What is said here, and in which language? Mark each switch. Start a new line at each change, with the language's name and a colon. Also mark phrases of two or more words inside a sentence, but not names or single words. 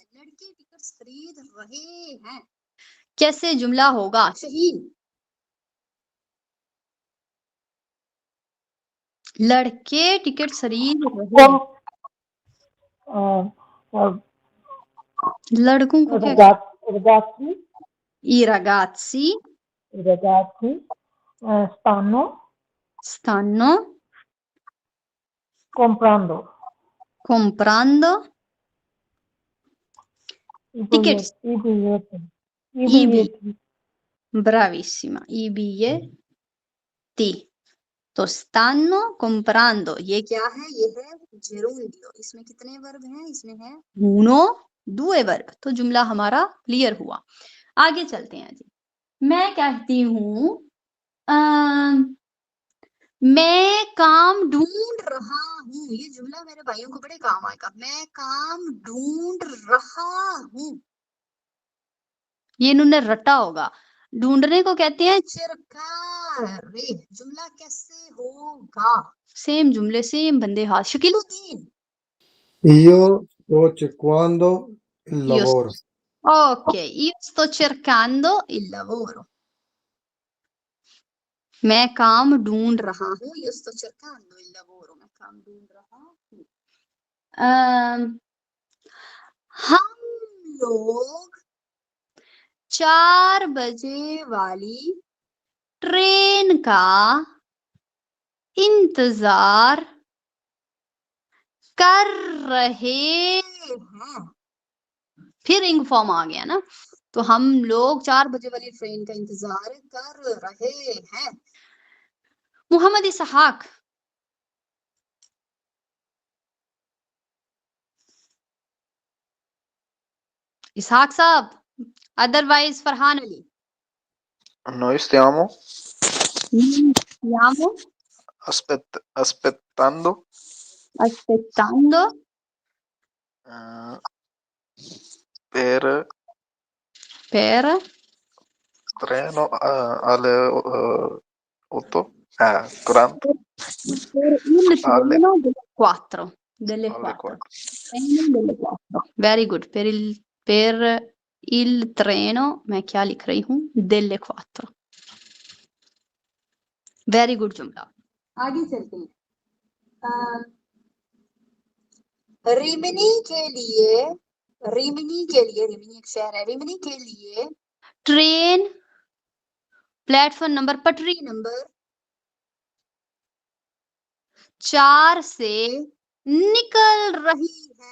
Hindi: लड़के टिकट्स खरीद रहे हैं। कैसे जुमला होगा शहीन? लड़के टिकट खरीद रहे Com, लड़कों को क्या कहते
Italian: ragazzi, हैं? I ragazzi stanno stanno comprando i tickets. i biglietti. I biglietti. Bravissima, i biglietti.
Hindi: तो
Italian: stanno comprando
Hindi: ये क्या है? ये है gerundio। इसमें कितने वर्ब हैं? इसमें है
Italian: uno, due
Hindi: वर्ब। तो जुमला हमारा क्लियर हुआ। आगे चलते हैं जी। मैं कहती हूँ मैं काम ढूंढ रहा हूँ। ये जुमला मेरे भाइयों को बड़े काम आएगा। मैं काम ढूंढ रहा हूँ। ये इन्होंने रटा होगा। ढूंढने को कहते हैं cercare। जुमला कैसे होगा? सेम जुमले, सेम बंदे हाथ। शकीलुद्दीन।
Italian: Io sto cercando il Io lavoro. Ok, io sto cercando il lavoro।
Hindi: मैं काम ढूंढ रहा हूँ।
Italian: Io sto cercando il lavoro।
Hindi: मैं काम ढूंढ रहा हूँ। हम लोग 4 बजे वाली ट्रेन का इंतजार कर रहे हैं। फिर इंग फॉर्म आ गया ना। तो हम लोग 4 बजे वाली ट्रेन का इंतजार कर रहे हैं। मोहम्मद इसहाक। इसहाक साहब, अदरवाइज फरहान अली।
Italian: Noi stiamo Stiamo aspettando aspettando eh, per per treno alle 8, 40, per il alle, treno delle 4. Delle alle 4. 4. Treno delle 4.
English: Very good.
Italian: Per il treno,
Hindi: मैं क्या लिख रही हूँ?
Italian: delle 4.
English: very good
Hindi: जुमला। आगे चलते हैं। रिमिनी एक शहर है। रिमिनी के लिए ट्रेन प्लेटफॉर्म नंबर, पटरी नंबर 4 से निकल रही है।